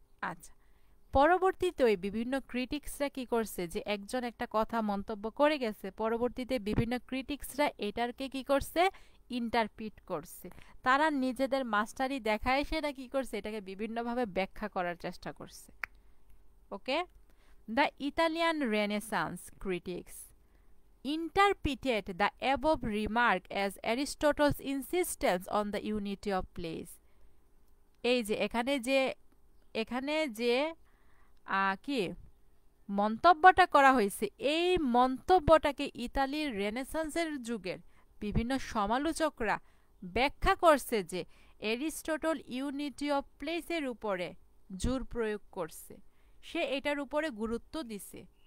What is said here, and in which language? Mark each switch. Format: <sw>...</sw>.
<bn>আচ্ছা, পরবর্তীতে ওই বিভিন্ন ক্রিটিক্সরা কি করছে, যে একজন একটা কথা মন্তব্য করে গেছে, পরবর্তীতে বিভিন্ন ক্রিটিক্সরা এটারকে কি করছে, ইন্টারপ্রিট করছে। তারা নিজেদের মাস্টারি দেখায় সেটা কি করছে, এটাকে বিভিন্নভাবে ব্যাখ্যা করার চেষ্টা করছে।</bn> <en>Okay, the Italian Renaissance critics interpreted the above remark as Aristotle's insistence on the unity of place.</en> <bn>এই যে এখানে যে কি মন্তব্যটা করা হয়েছে, এই মন্তব্যটাকে ইতালির রেনেসান্সের যুগের বিভিন্ন সমালোচকরা ব্যাখ্যা করছে যে এরিস্টটল ইউনিটি অফ প্লেসের উপরে জোর প্রয়োগ করছে, সে এটার উপরে গুরুত্ব দিছে।</bn>